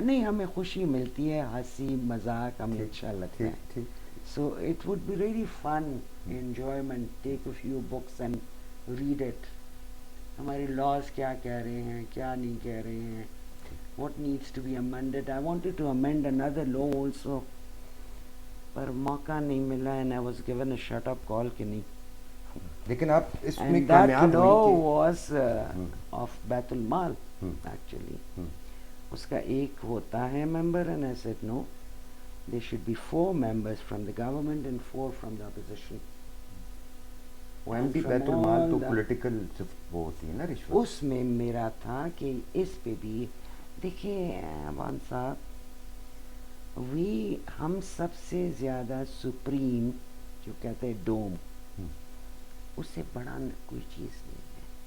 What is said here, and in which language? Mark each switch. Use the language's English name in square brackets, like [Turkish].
[Urdu] نہیں، ہمیں خوشی ملتی ہے، ہنسی مذاق ہمیں اچھا لگتا ہے. ٹھیک. [English] So it would be really fun, enjoyment, take a few books and read it. [Urdu] ہمارے لاز کیا کہہ رہے ہیں، کیا نہیں کہہ رہے ہیں، [English] what needs to be amended. I wanted to amend another law also, [Urdu] پر موقع نہیں ملا، [English] and I was given a shut up call [Urdu] کہ نہیں. لیکن آپ اس میں [English] And that [Urdu] کامیاب [English] law [Urdu] ہوئی [English] was of بیت المال actually. [Urdu] اس کا ایک ہوتا ہے ممبر، [English] and I said no, there should be 4 members from the government and 4 from the opposition. [Urdu] وہ ایم ڈی بیت المال تو پولیٹیکل وہ ہوتی ہے نا رشوت. اس میں میرا تھا کہ اس پہ بھی دیکھیں عوان صاحب، ہم سب سے زیادہ سپریم جو کہتے ہیں ڈوم، اس سے بڑا کوئی چیز نہیں ہے.